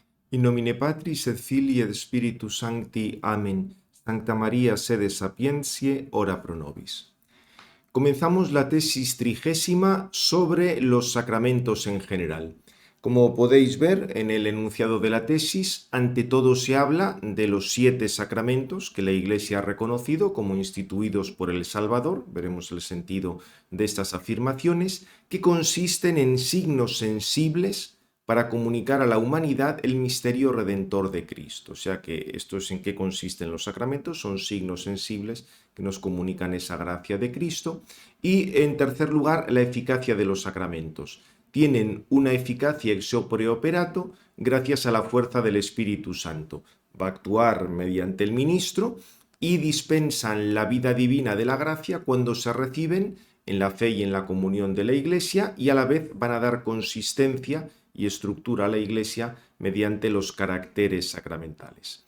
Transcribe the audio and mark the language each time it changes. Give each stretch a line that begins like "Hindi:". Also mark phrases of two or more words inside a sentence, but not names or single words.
Latin: In nomine Patris et Filii et Spiritus Sancti. Amen. Sancta María, sede sapientiae, ora pro nobis.
Spanish: Comenzamos la tesis 30 sobre los sacramentos en general. Como podéis ver en el enunciado de la tesis, ante todo se habla de los 7 sacramentos que la Iglesia ha reconocido como instituidos por el Salvador, veremos el sentido de estas afirmaciones, que consisten en signos sensibles para comunicar a la humanidad el misterio redentor de Cristo. O sea que esto es en qué consisten los sacramentos, son signos sensibles que nos comunican esa gracia de Cristo. Y en tercer lugar, la eficacia de los sacramentos. Tienen una eficacia
Latin: ex opere operato
Spanish: gracias a la fuerza del Espíritu Santo. Va a actuar mediante el ministro y dispensan la vida divina de la gracia cuando se reciben en la fe y en la comunión de la Iglesia, y a la vez van a dar consistencia y estructura a la Iglesia mediante los caracteres sacramentales.